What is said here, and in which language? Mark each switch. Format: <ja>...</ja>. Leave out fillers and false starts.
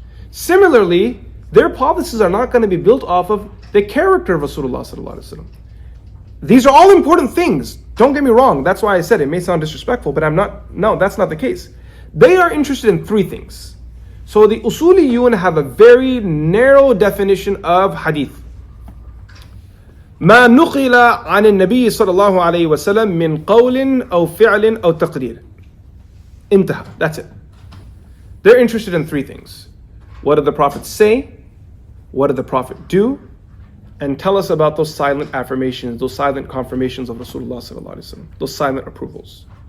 <en>Similarly, their policies are not going to be built off of the character of Rasulullah sallallahu alaihi wasallam. These are all important things. Don't get me wrong. That's why I said it may sound disrespectful, but no, that's not the case. They are interested in three things. So the usuliyun have a very narrow definition of hadith.</en> <ar>ما نقل عن النبي صلى الله عليه وسلم من قول أو فعل أو تقرير. انتهى.</ar> <en>That's it. They're interested in three things. What did the Prophet say? What did the Prophet do? And tell us about those silent affirmations, those silent confirmations of Rasulullah sallallahu alaihi wasallam, those silent approvals.</en>